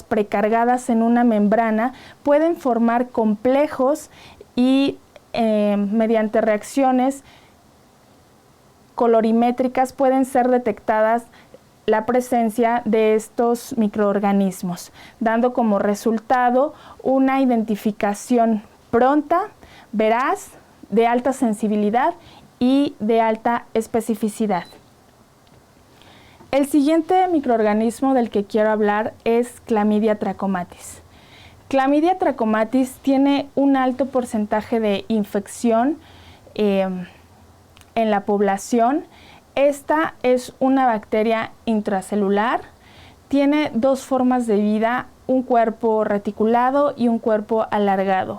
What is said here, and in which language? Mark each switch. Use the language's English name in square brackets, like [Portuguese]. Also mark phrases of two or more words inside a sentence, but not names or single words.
[Spanish] precargadas en una membrana, pueden formar complejos y mediante reacciones colorimétricas pueden ser detectadas la presencia de estos microorganismos, dando como resultado una identificación pronta, veraz, de alta sensibilidad y de alta especificidad. El siguiente microorganismo del que quiero hablar es Chlamydia trachomatis. Chlamydia trachomatis tiene un alto porcentaje de infección en la población. Esta es una bacteria intracelular, tiene dos formas de vida, un cuerpo reticulado y un cuerpo alargado.